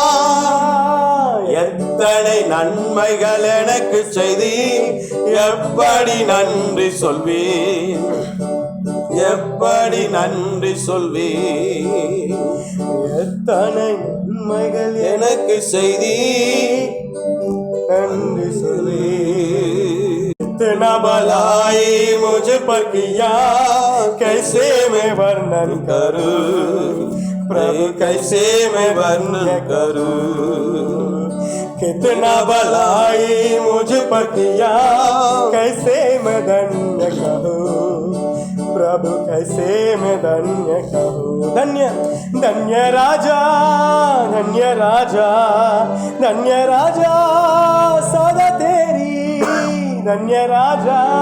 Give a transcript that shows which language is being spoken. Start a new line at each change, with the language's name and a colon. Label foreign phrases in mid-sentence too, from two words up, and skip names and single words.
Tamil: எத்தனை நன்மைகள் எனக்கு செய்தி எப்படி நன்றி சொல்வேன் எப்படி நன்றி சொல்வேன் எத்தனை நன்மைகள் எனக்கு செய்தி நன்றி சொல்வேன்
Hindi: इतना भलाई मुझ पर किया कैसे मैं वर्णन करूं प्रभु कैसे मैं वर्णन करूं कितना भलाई मुझ पर किया कैसे मैं धन्य कहूँ प्रभु कैसे मैं धन्य कहूँ धन्य धन्य राजा धन्य राजा धन्य राजा सदा तेरी धन्य राजा